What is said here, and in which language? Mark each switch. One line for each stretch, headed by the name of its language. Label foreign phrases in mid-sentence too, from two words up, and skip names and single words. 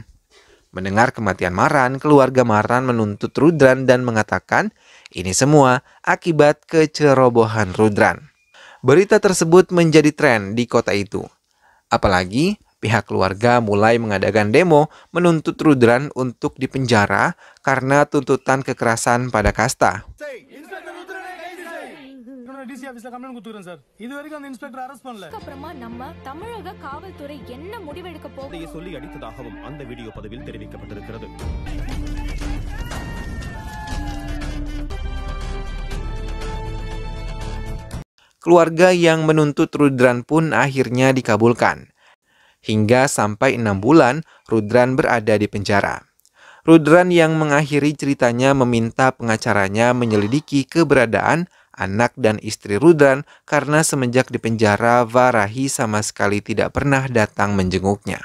Indonesian: Mendengar kematian Maran, keluarga Maran menuntut Rudran dan mengatakan ini semua akibat kecerobohan Rudran. Berita tersebut menjadi tren di kota itu. Apalagi pihak keluarga mulai mengadakan demo menuntut Rudran untuk dipenjara karena tuntutan kekerasan pada kasta.
Tamil: அப்புறமா நம்ம தமிழக காவல்துறை என்ன முடிவெடுக்க போகுது சொல்லி அடித்ததாகவும் அந்த வீடியோ பதிவில் தெரிவிக்கப்பட்டிருக்கிறது.
Indonesian: Keluarga yang menuntut Rudran pun akhirnya dikabulkan. Hingga sampai 6 bulan, Rudran berada di penjara. Rudran yang mengakhiri ceritanya meminta pengacaranya menyelidiki keberadaan anak dan istri Rudran karena semenjak di penjara, Varahi sama sekali tidak pernah datang menjenguknya.